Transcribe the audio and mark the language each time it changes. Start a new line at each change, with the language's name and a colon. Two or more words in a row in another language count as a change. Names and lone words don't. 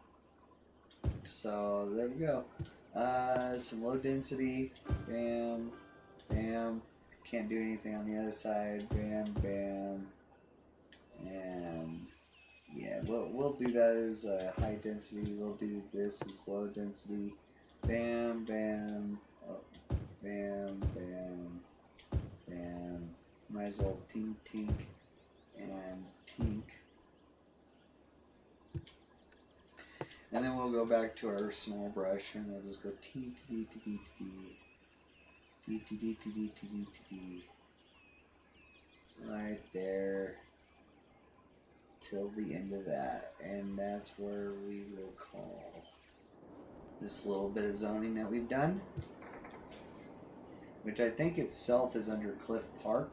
English: So there we go. Some low density, bam, bam. Can't do anything on the other side, bam, bam, and yeah, we'll do that as high density. We'll do this as low density, bam, bam, oh, bam, bam, bam. Might as well tink, tink, and tink. And then we'll go back to our small brush and we'll just go tee tee tee tee tee tee tee tee tee tee right there till the end of that, and that's where we will call this little bit of zoning that we've done, which I think itself is under Cliff Park.